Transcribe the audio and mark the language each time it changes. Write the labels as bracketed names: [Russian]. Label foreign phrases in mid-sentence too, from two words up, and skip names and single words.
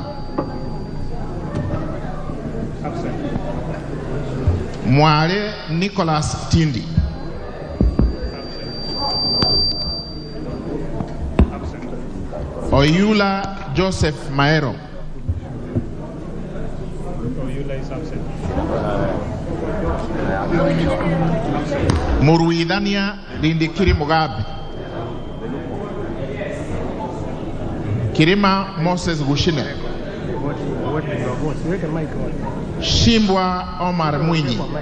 [Gusii] Mware Nicholas Tindi. Oyula Joseph Maero. [English] Oyula is absent. [Gusii] Muruidania Lindikiri Mugabe. Kirima Moses Gushine. Shimbwa Omar Mwinyi.